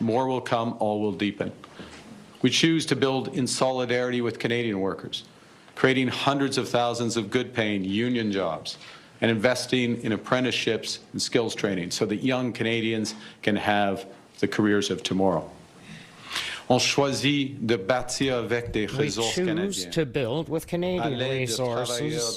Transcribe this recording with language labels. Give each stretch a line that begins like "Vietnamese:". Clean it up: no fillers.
English: More will come, all will deepen. We choose to build in solidarity with Canadian workers, creating hundreds of thousands of good-paying union jobs and investing in apprenticeships and skills training so that young Canadians can have the careers of tomorrow.
French: On choisit de bâtir avec des ressources canadiennes.
English: We choose to build with Canadian resources,